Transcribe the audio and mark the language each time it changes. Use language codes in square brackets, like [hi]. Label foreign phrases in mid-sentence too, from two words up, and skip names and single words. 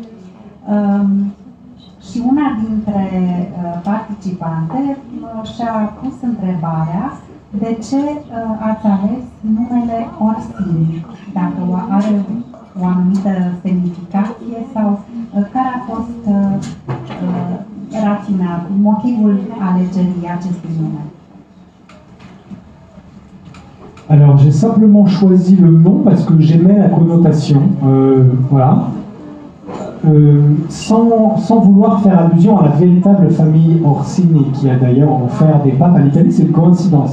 [ro] Și una dintre participante și-a pus întrebarea de ce ați ales numele Orsini, dacă are o anumită semnificație sau care a fost rațiunea, motivul alegerii acestui nume. [fr] Alors j'ai simplement choisi le nom parce que j'aimais la connotation, voilà, sans vouloir faire allusion à la véritable famille Orsini qui a d'ailleurs offert des papes à l'Italie, c'est une coïncidence.